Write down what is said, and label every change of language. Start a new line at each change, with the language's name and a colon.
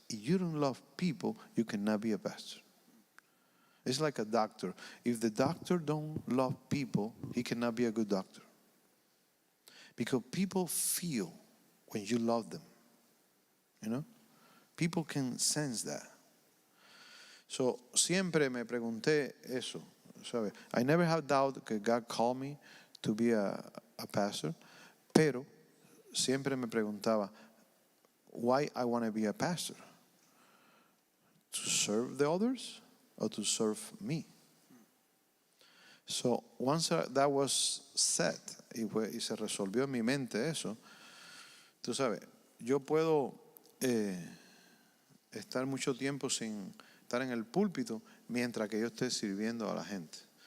English: If you don't love people, you cannot be a pastor. It's like a doctor. If the doctor don't love people, he cannot be a good doctor. Because people feel when you love them. People can sense that. So
Spanish: siempre me pregunté eso. ¿Sabe?
English: I never have doubt that God called me to be a pastor,
Spanish: pero siempre me preguntaba
English: why I want to be a pastor. To serve the others or to serve me? So once that was said
Spanish: y se resolvió en mi mente eso, tú sabes, yo puedo estar mucho tiempo sin estar en el púlpito mientras que yo esté sirviendo a la gente.